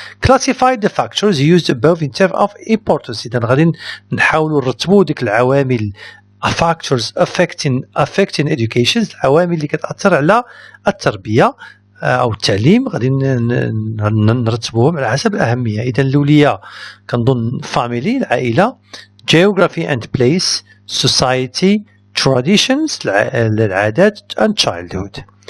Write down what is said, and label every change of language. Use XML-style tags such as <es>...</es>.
<en>classify the factors used above in terms of importance.</en> <ar>إذا غادي نحاولوا نرتبوا ديك العوامل</ar> <en>factors affecting education،</en> <ar>العوامل اللي كتأثر على التربية أو التعليم، غادي نرتبوهم على حسب الأهمية. إذا الأولية كنظن family العائلة، geography and place، society، traditions العادات and childhood.</ar>